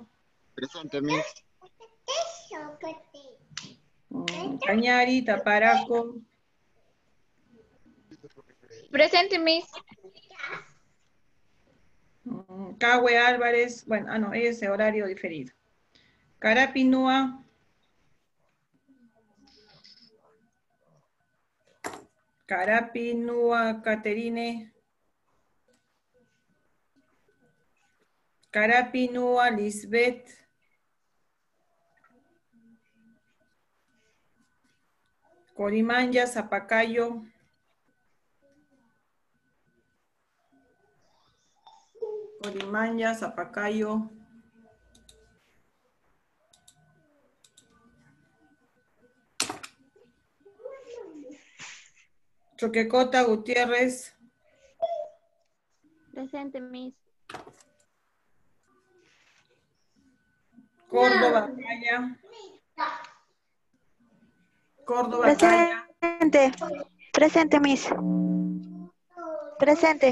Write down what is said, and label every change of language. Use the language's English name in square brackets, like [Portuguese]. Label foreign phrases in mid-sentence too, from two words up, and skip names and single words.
[Spanish] Presente, Miss. Cañari Taparaco. Presente, Miss. Cahue Álvarez. Bueno, no, es horario diferido. Carapinúa. Carapi Nua Caterine. Carapi Nua Lisbeth. Corimanya Zapacayo. Corimanya Zapacayo. Choquecota Gutiérrez. Presente, Miss. Córdoba Calla. Córdoba Calla. Presente. Presente, Miss. Presente.